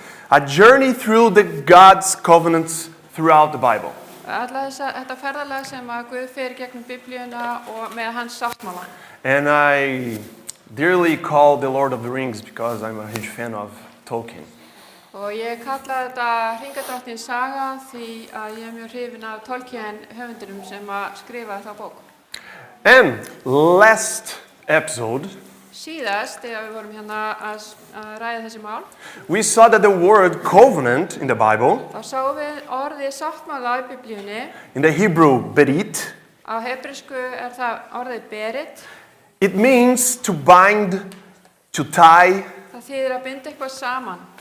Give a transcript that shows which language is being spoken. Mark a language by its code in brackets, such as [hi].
[en] a journey through God's covenants throughout the Bible. [is] Þetta ferðalag sem að Guð fer gegnum biblíuna og með hans sáttmála. [en] And I dearly call the Lord of the Rings because I'm a huge fan of Tolkien. [is] Og ég kalla þetta Hringadrottins saga því að ég mjög hrifin af Tolkien höfundurum sem að skrifa þá bók. [en] And last episode, [is] Síðast, þegar við vorum hérna að ræða þessi mál, [en] we saw that the word covenant in the Bible, [is] þá sáum við orðið sáttmála í biblíunni. [en] in the Hebrew berit, [is] Á hebresku það orðið berit. [en] it means to bind, to tie, [is] Það þýðir að binda eitthvað saman,